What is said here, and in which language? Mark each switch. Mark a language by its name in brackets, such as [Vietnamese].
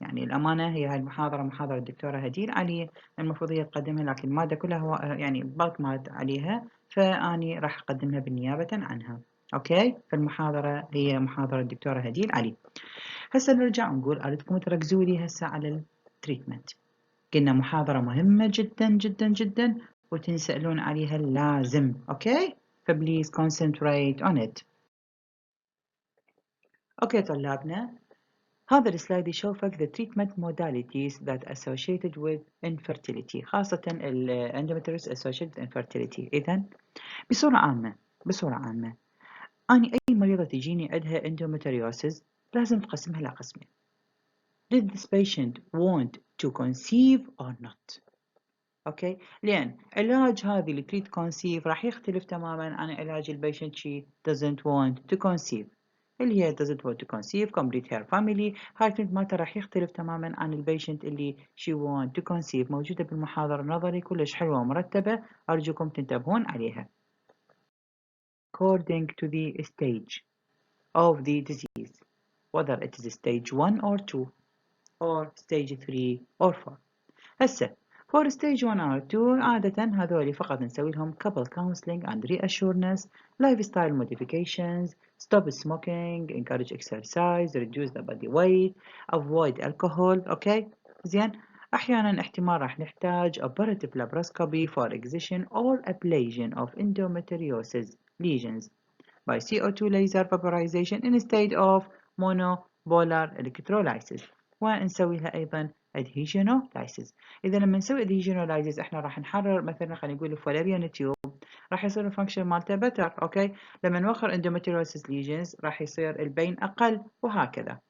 [Arabic] يعني الأمانة هي هاي المحاضرة محاضرة الدكتورة هدير علي، المفروض هي تقدمها لكن المادة كلها هو يعني بالك مات عليها، فأني راح أقدمها بالنيابة عنها. أوكي، فالمحاضرة هي محاضرة الدكتورة هدير علي. هسه نرجع نقول أردكم تركزوا لي هسه على التريتمنت. قلنا محاضرة مهمة جدا جدا جدا وتنسألون عليها لازم. [English] Okay, فبليز concentrate on it. [Arabic] أوكي طلابنا، هذا السلايد يشوفك [English] the treatment modalities that associated with infertility، [Arabic] خاصة [English] endometriosis associated with infertility. [Arabic] إذن بصورة عامة أنا أي مريضة تجيني عندها endometriosis لازم تقسمها لقسمين. [English] Did this patient want to conceive or not؟ [Arabic] اوكي، لان علاج هذه اللي تريد كونسيف راح يختلف تماما عن علاج البيشنت شي [English] doesn't want to conceive، [Arabic] اللي هي [English] doesn't want to conceive complete her family. [Arabic] هاي التريد مالته راح يختلف تماما عن البيشنت اللي [English] she want to conceive. [Arabic] موجودة بالمحاضرة النظري كلش حلوة ومرتبة، أرجوكم تنتبهون عليها. [English] According to the stage of the disease, whether it is stage 1 or 2 or stage 3 or 4. [Arabic] هسه [English] for stage 1 or 2 [Arabic] عادة هذول فقط نسوي لهم [English] couple counseling and reassurance, lifestyle modifications, stop smoking, encourage exercise, reduce the body weight, avoid alcohol. [Arabic] اوكي زين، احيانا احتمال راح نحتاج [English] operative laparoscopy for excision or ablation of endometriosis lesions by CO2 laser vaporization instead of monopolar electrolysis، [Arabic] ونسوي لها أيضا [English] adhesionolysis. [Arabic] إذا لما نسوي adhesionolysis احنا راح نحرر مثلا خلينا نقول الفولاريان تيوب، راح يصير الفانكشن مالته better. اوكي، لما نوخر endometriosis lesions راح يصير البين أقل وهكذا.